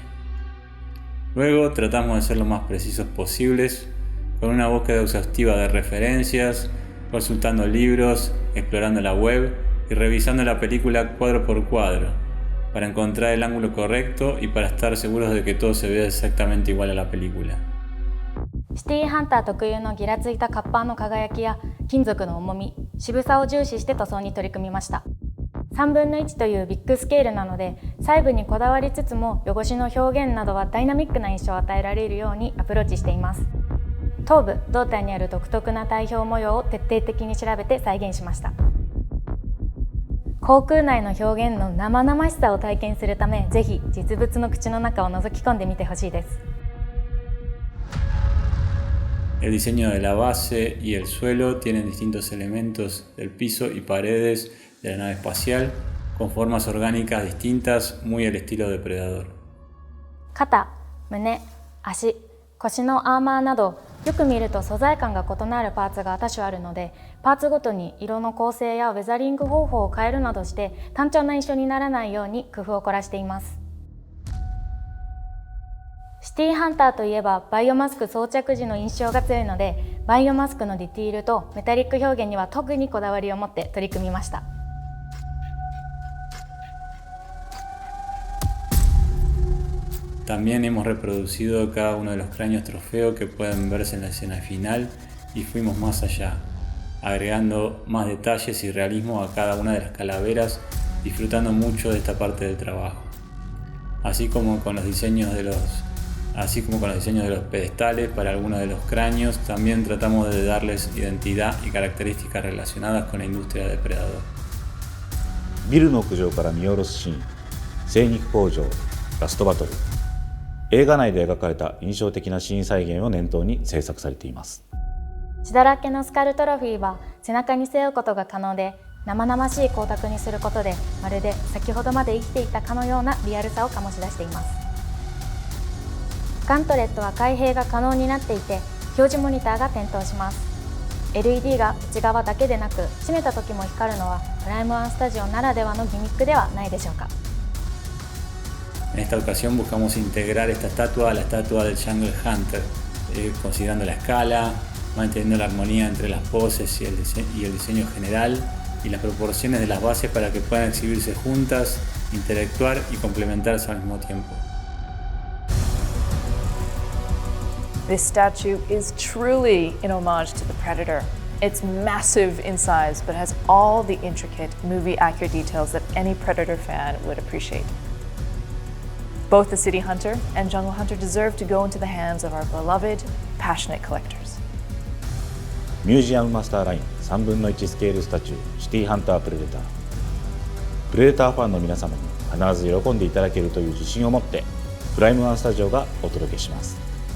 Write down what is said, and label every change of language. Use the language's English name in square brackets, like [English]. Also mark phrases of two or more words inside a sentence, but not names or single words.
[Spanish] Luego tratamos de ser lo más precisos posibles, con una búsqueda exhaustiva de referencias, consultando libros, explorando la web y revisando la película cuadro por cuadro, para encontrar el ángulo correcto y para estar seguros de que todo se vea exactamente igual a la película. [Japanese] シティハンター特有のギラついたカッパーの輝きや金属の重み、渋さを重視して塗装に取り組みました。3分の1というビッグスケールなので、細部にこだわりつつも汚しの表現などはダイナミックな印象を与えられるようにアプローチしています。頭部、胴体にある独特な体表模様を徹底的に調べて再現しました。航空内の表現の生々しさを体験するため、ぜひ実物の口の中を覗き込んでみてほしいです。 [Spanish] El diseño de la base y el suelo tienen distintos elementos del piso y paredes de la nave espacial con formas orgánicas distintas, muy al estilo depredador. [Japanese] 肩、胸、足、腰のアーマーなど、よく見ると素材感が異なるパーツが多種あるので、パーツごとに色の構成やウェザリング方法を変えるなどして単調な印象にならないように工夫を凝らしています。シティハンターといえばバイオマスク装着時の印象が強いので、バイオマスクのディティールとメタリック表現には特にこだわりを持って取り組みました。 [Spanish] También hemos reproducido cada uno de los cráneos trofeo que pueden verse en la escena final y fuimos más allá, agregando más detalles y realismo a cada una de las calaveras, disfrutando mucho de esta parte del trabajo. Así como con los diseños de los pedestales para algunos de los cráneos, también tratamos de darles identidad y características relacionadas con la industria depredador. [Japanese] ビルの屋上から見下ろすシーン、精肉工場、ラストバトル。映画内で描かれた印象的なシーン再現を念頭に制作されています。血だらけのスカルトロフィーは背中に背負うことが可能で、生々しい光沢にすることで、まるで先ほどまで生きていたかのようなリアルさを醸し出しています。ガントレットは開閉が可能になっていて、表示モニターが点灯します。LED が内側だけでなく、閉めた時も光るのはプライムワンスタジオならではのギミックではないでしょうか。 [Spanish] En esta ocasión buscamos integrar esta estatua a la estatua del Jungle Hunter, considerando la escala, manteniendo la armonía entre las poses y el diseño general y las proporciones de las bases para que puedan exhibirse juntas, interactuar y complementarse al mismo tiempo. [English] This statue is truly an homage to the Predator. It's massive in size, but has all the intricate, movie-accurate details that any Predator fan would appreciate. Both the City Hunter and Jungle Hunter deserve to go into the hands of our beloved, passionate collectors. [Japanese] ミュージアムマスターライン3分の1スケールスタチューシティハンタープレデター。プレデターファンの皆様に必ず喜んでいただけるという自信を持って、プライムワンスタジオがお届けします。